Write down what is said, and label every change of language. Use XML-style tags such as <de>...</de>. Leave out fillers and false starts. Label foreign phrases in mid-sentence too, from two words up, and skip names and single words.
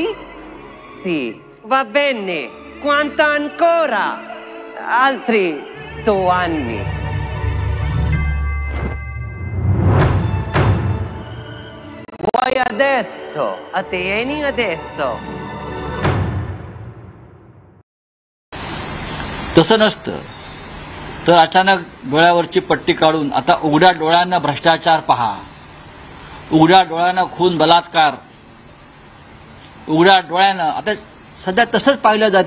<it>Sì, va bene. Quanto ancora? Altri 2 anni. Vuoi adesso? Attieni adesso.</it> <mr>तसं नसतं तर अचानक डोळ्यावरची पट्टी काढून आता उघड्या डोळ्यांना भ्रष्टाचार पहा, उघड्या डोळ्यांना खून बलात्कार, उघड्या डोळ्यानं आता सध्या तसंच पाहिलं जाते।</mr>